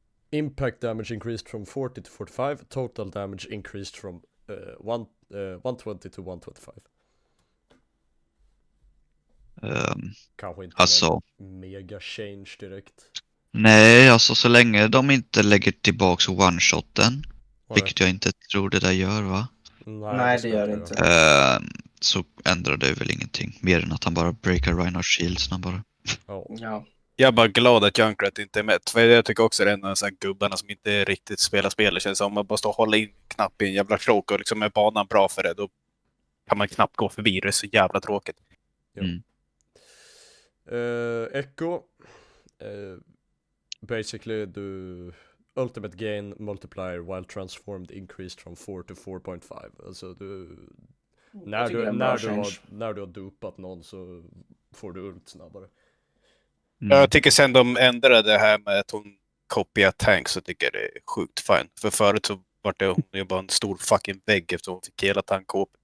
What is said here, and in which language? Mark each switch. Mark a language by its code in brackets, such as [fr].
[en] Impact damage increased from 40 to 45. Total damage increased from 120 to 125. [sv] Kanske inte Alltså, någon [en] mega change [sv] direkt. nej, alltså så länge de inte lägger tillbaks one-shoten, Nej. vilket jag inte tror det där gör, va? Nej, det ska gör det göra. inte. Så ändrar det väl ingenting. Mer än att han bara breakar Reinhardt shield snabbare. Ja. Ja. Jag är bara glad att Junkrat inte är med. För jag tycker också det är en av de här gubbarna som inte riktigt spelar spel. Det känns som att man bara står och håller in knapp i en jävla krok och liksom är banan bra för det. Då kan man knappt gå förbi. Det är så jävla tråkigt. Mm. Echo. [en] Basically du ultimate gain multiplier while transformed increased from 4 to 4.5. [sv] Alltså du när du har dupat någon så får du ult snabbare. Mm. Jag tycker sen de ändrade det här med att hon kopierar tank så tycker jag det är sjukt fine. För förut så var det hon ju bara en stor fucking vägg efter hon fick hela tankkåp.